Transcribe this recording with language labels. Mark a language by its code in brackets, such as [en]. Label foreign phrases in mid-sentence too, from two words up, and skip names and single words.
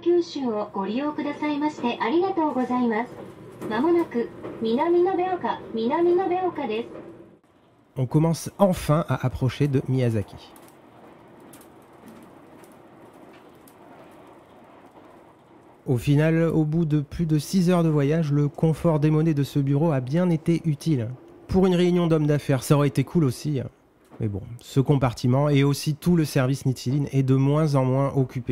[ja] 州をご利用くださいましてありがとうございます。まもなく南延岡です。 [fr] On commence enfin à approcher de Miyazaki. Au final, au bout de plus de 6 heures de voyage, le confort démodé de ce bureau a bien été utile. Pour une réunion d'hommes d'affaires, ça aurait été cool aussi. Mais bon, ce compartiment et aussi tout le service Nichiren est de moins en moins occupé.